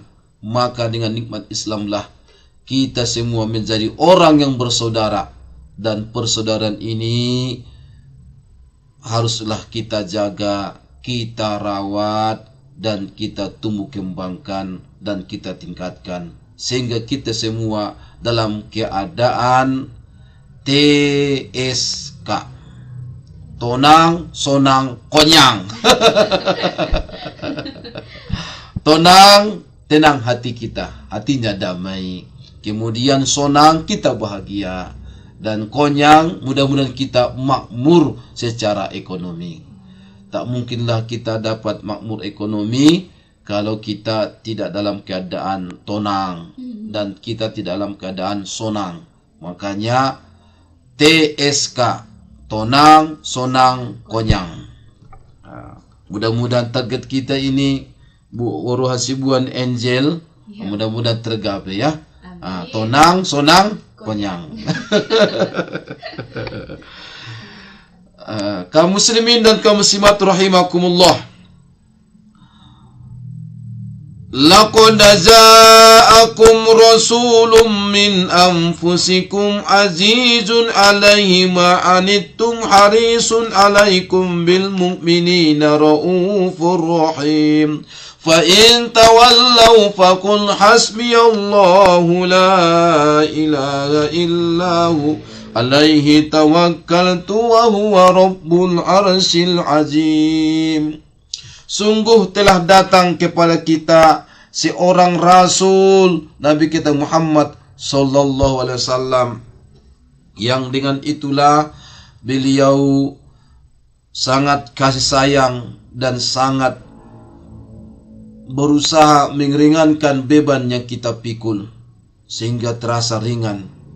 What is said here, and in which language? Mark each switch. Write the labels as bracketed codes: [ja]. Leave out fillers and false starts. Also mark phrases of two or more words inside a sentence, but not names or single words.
[id] Maka dengan nikmat Islamlah kita semua menjadi orang yang bersaudara, dan persaudaraan ini haruslah kita jaga, kita rawat, dan kita tumbuh kembangkan, dan kita tingkatkan, sehingga kita semua dalam keadaan TSK, [btm] tonang, sonang, konyang. [id] Tonang, tenang hati kita, hatinya damai. Kemudian sonang, kita bahagia. Dan konyang, mudah-mudahan kita makmur secara ekonomi. Tak mungkinlah kita dapat makmur ekonomi kalau kita tidak dalam keadaan tonang dan kita tidak dalam keadaan sonang. Makanya TSK, [btm] tonang, sonang, konyang. [id] Mudah-mudahan target kita ini Bu Waro Hasibuan Angel, Ya. mudah-mudahan tergapai ya. Amin. [btm] Tonang, sonang, konyang. [id] Kaum muslimin dan kaum muslimat rahimakumullah. [ar] لقد جاءكم رسول من أنفسكم عزيز عليه ما عنتم حريص عليكم بالمؤمنين رؤوف رحيم. فإن تولوا فقل حسبي الله لا إله إلا هو عليه توكلت وهو رب العرش العظيم. [id] Sungguh telah datang kepada kita seorang rasul Nabi kita Muhammad [ar] صلى الله عليه وسلم, [id] yang dengan itulah beliau sangat kasih sayang dan sangat berusaha meringankan beban yang kita pikul sehingga terasa ringan.